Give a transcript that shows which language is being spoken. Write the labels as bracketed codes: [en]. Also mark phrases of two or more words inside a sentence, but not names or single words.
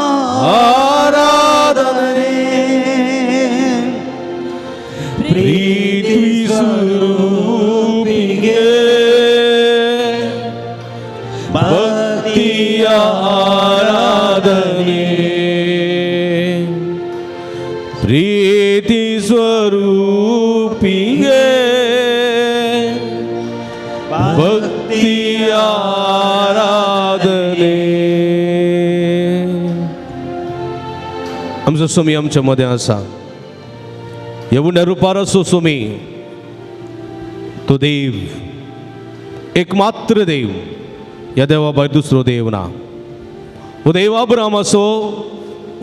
[kn] ಆರಾಧನೆ ಪ್ರೀತಿ ಸ್ವರೂಪಿಗೆ ಭಕ್ತಿಯ ಆರಾಧನೆ ಪ್ರೀತಿ ಸ್ವರೂಪಿಗೆ ಭಕ್ತಿಯ [kok] आराधने आमचो स्वामी आमच्या मदें आसा एवढ्या रुपार असो स्वामी तो देव एकमात्र देव या देवा भायर दुसरो देव ना वो देव अब्राहम असो वो